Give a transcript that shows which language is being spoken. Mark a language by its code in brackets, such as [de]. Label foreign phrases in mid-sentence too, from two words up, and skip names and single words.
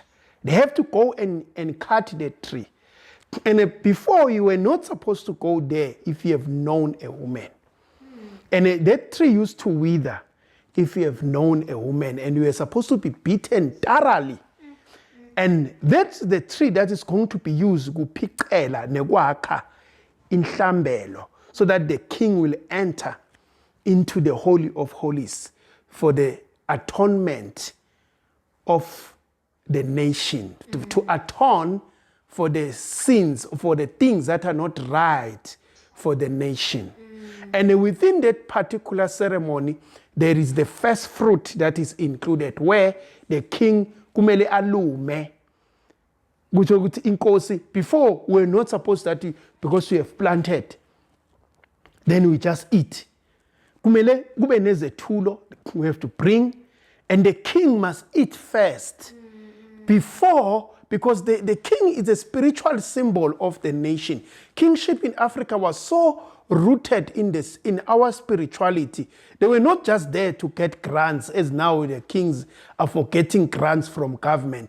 [en] They have to go and cut the tree. And before, you were not supposed to go there if you have known a woman. And that tree used to wither if you have known a woman, and you were supposed to be beaten thoroughly. And that's the tree that is going to be used [ss] kuphiqela nekwakha inhlambelo, [en] so that the king will enter into the Holy of Holies for the atonement of the nation, to atone for the sins, for the things that are not right for the nation. And within that particular ceremony, there is the first fruit that is included, where the king [ss] kumele alume. [en] Before, we're not supposed to, because we have planted, then we just eat. [ss] Kumele kube nezethulo, [en] we have to bring, and the king must eat first. Before, because the king is a spiritual symbol of the nation. Kingship in Africa was so rooted in our spirituality. They were not just there to get grants, as now the kings are for getting grants from government.